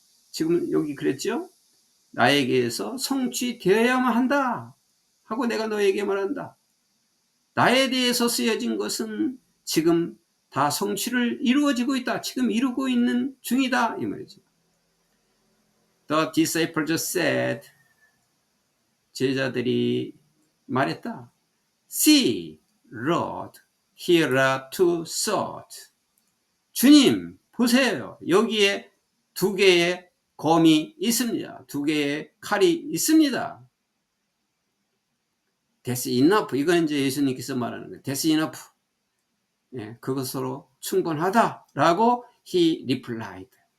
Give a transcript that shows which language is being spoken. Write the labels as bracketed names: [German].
[Korean] 지금 여기 그랬죠? 나에게서 성취되어야만 한다 하고 내가 너에게 말한다. 나에 대해서 쓰여진 것은 지금 다 성취를 이루어지고 있다. 지금 이루고 있는 중이다, 이 말이죠. [English] The disciples said, [Korean] 제자들이 말했다. [English] See, Lord, Here are two swords. [Korean] 주님, 보세요. 여기에 두 개의 검이 있습니다. 두 개의 칼이 있습니다. [English] That's enough. [Korean] 이건 이제 예수님께서 말하는 거예요. [English] That's enough. [Korean] 예, 그것으로 충분하다라고 [English] he replied.